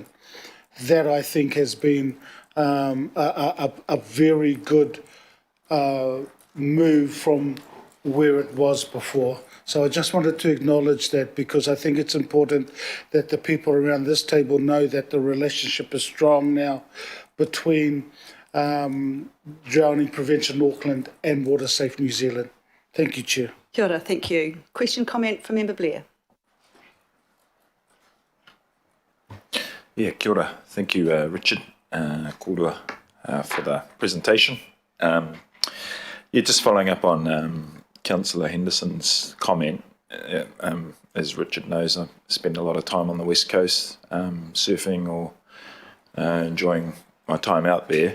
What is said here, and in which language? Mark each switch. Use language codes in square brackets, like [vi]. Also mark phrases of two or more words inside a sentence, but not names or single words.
[en] That I think has been a very good move from where it was before. So I just wanted to acknowledge that, because I think it's important that the people around this table know that the relationship is strong now between Drowning Prevention Auckland and Water Safe New Zealand. Thank you, Chair. [mi] Kia ora, [en] thank you. Question, comment from Member Blair. Yeah, [mi] kia ora. [en] Thank you, Richard, kōrua, for the presentation. Just following up on Councillor Henderson's comment. As Richard knows, I spend a lot of time on the West Coast surfing or enjoying my time out there.